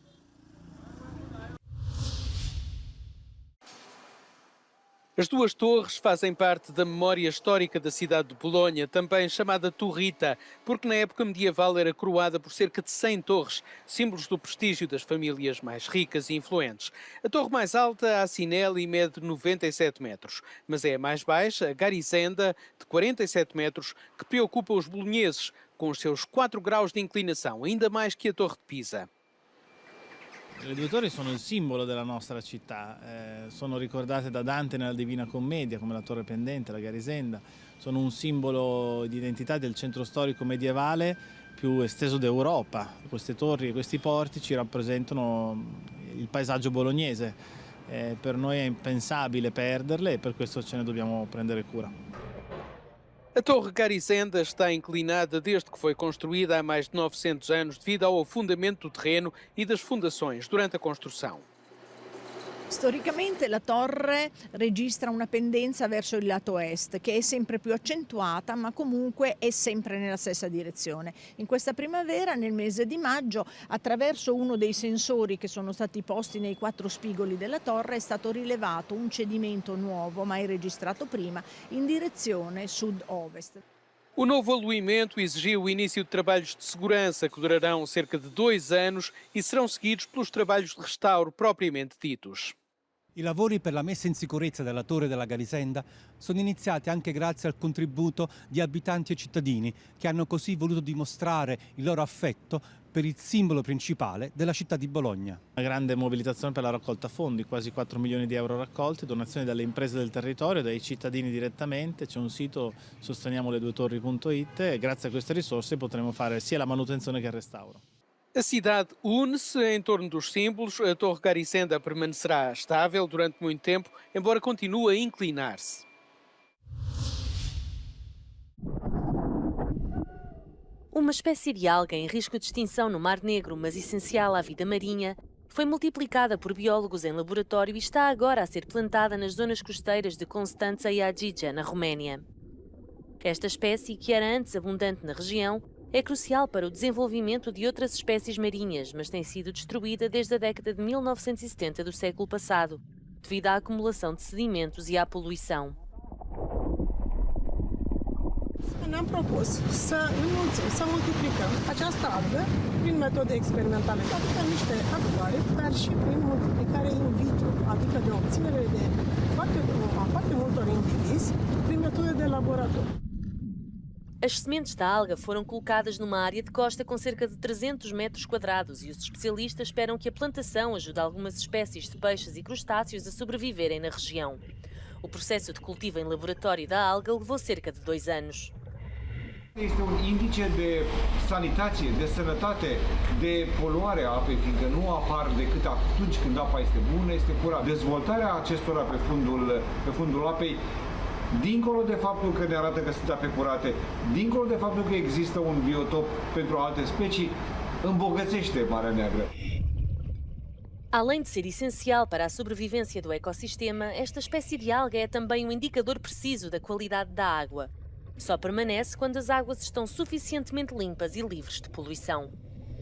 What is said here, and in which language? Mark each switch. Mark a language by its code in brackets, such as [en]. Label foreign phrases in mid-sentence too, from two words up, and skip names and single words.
[pt] As duas torres fazem parte da memória histórica da cidade de Bolonha, também chamada Torrita, porque na época medieval era coroada por cerca de 100 torres, símbolos do prestígio das famílias mais ricas e influentes. A torre mais alta, a Sinelli, mede 97 metros, mas é a mais baixa, a Garisenda, de 47 metros, que preocupa os bolonheses, com os seus 4 graus de inclinação, ainda mais que a Torre de Pisa. [it] Le due torri sono il simbolo della nostra città, sono ricordate da Dante nella Divina Commedia come la Torre Pendente, la Garisenda, sono un simbolo di identità del centro storico medievale più esteso d'Europa. Queste torri e questi porti ci rappresentano il paesaggio bolognese, per noi è impensabile perderle e per questo ce ne dobbiamo prendere cura. [pt] A Torre Garisenda está inclinada desde que foi construída há mais de 900 anos devido ao afundamento do terreno e das fundações durante a construção. [it] Storicamente la torre registra una pendenza verso il lato est che è sempre più accentuata, ma comunque è sempre nella stessa direzione. In questa primavera, nel mese di maggio, attraverso uno dei sensori che sono stati posti nei 4 spigoli della torre è stato rilevato un cedimento nuovo, mai registrato prima, in direzione sud-ovest. [pt] O novo aluimento exigiu o início de trabalhos de segurança que durarão cerca de 2 anos e serão seguidos pelos trabalhos de restauro propriamente ditos. [it] I lavori per la messa in sicurezza della Torre della Garisenda sono iniziati anche grazie al contributo di abitanti e cittadini che hanno così voluto dimostrare il loro affetto per il simbolo principale della città di Bologna. Una grande mobilitazione per la raccolta fondi, quasi 4 milioni di euro raccolti, donazioni dalle imprese del territorio, dai cittadini direttamente, c'è un sito sosteniamoleduetorri.it e grazie a queste risorse potremo fare sia la manutenzione che il restauro. [pt] A cidade une-se em torno dos símbolos. A Torre Garisenda permanecerá estável durante muito tempo, embora continue a inclinar-se. Uma espécie de alga em risco de extinção no Mar Negro, mas essencial à vida marinha, foi multiplicada por biólogos em laboratório e está agora a ser plantada nas zonas costeiras de Constanța e Adige, na Roménia. Esta espécie, que era antes abundante na região, é crucial para o desenvolvimento de outras espécies marinhas, mas tem sido destruída desde a década de 1970 do século passado, devido à acumulação de sedimentos e à poluição. [ro] Ne-am propus să înmulțim, să multiplicăm această algă prin metode experimentale, adică niște aduare, dar și prin multiplicare [la] in vitro, [ro] adică de obținere de foarte multor indivizi prin metode de laborator. [pt] As sementes da alga foram colocadas numa área de costa com cerca de 300 metros quadrados e os especialistas esperam que a plantação ajude algumas espécies de peixes e crustáceos a sobreviverem na região. O processo de cultivo em laboratório da alga levou cerca de 2 anos. [ro] Este un indice de sanitație, de sănătate, de poluare a apei, fiindcă nu apar decât atunci când apa este bună, este curată. Dezvoltarea acestora pe fundul apei, dincolo de faptul că ne arată că sunt ape curate, dincolo de faptul că există un biotop pentru alte specii, îmbogățește Marea Neagră. [pt] Além de ser essencial para a sobrevivência do ecossistema, esta espécie de alga é também um indicador preciso da qualidade da água. Só permanece quando as águas estão suficientemente limpas e livres de poluição.